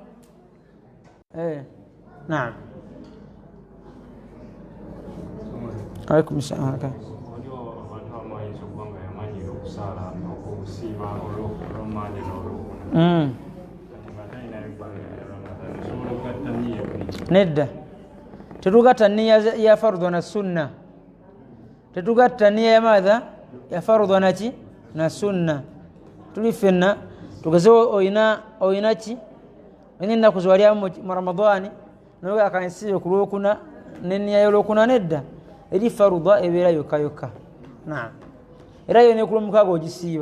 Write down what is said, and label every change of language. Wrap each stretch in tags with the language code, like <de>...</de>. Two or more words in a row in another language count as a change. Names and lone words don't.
<ar>Naam. Alaikum salaam.</ar> <lg>Nedda tetugatta nniya ya fardhu na sunna tetugatta nniya ya maadha ya fardhu naki na sunna tuli ffenna tugezewo oyina ki olina ennaku zewalyamu mu ramadani noga akansiyo ku lwokuna n'enniya y'olwokuna nedda eri farudha ebeera yokka yokka. Naam. Era yo ne ku lwomukaaga ogisiiba.</lg>